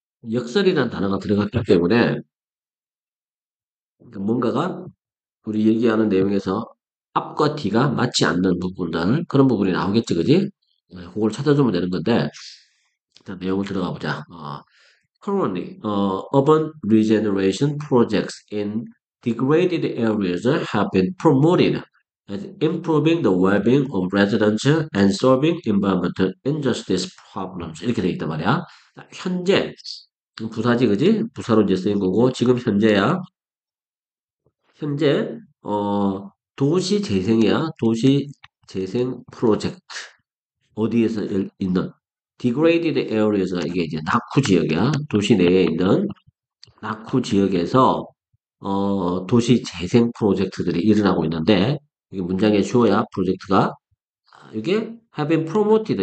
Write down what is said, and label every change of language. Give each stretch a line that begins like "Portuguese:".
Korean: 역설이라는 단어가 들어갔기 때문에 뭔가가 우리 얘기하는 내용에서 앞과 뒤가 맞지 않는 부분들, 그런 부분이 나오겠지, 그지? 그걸 찾아주면 되는 건데, 일단 내용을 들어가 보자.
English: Currently, urban regeneration projects in degraded areas have been promoted as improving the well-being of residents and solving environmental injustice problems.
Korean: 이렇게 돼 있단 말이야. 현재, 부사지, 그지? 부사로 이제 쓰인 거고, 지금 현재야. 현재 도시 재생이야. 도시 재생 프로젝트 어디에서 있는
English: degraded areas
Korean: 가 이게 이제 낙후 지역이야. 도시 내에 있는 낙후 지역에서 도시 재생 프로젝트들이 일어나고 있는데 이게 문장의 주어야. 프로젝트가 이게
English: have been promoted.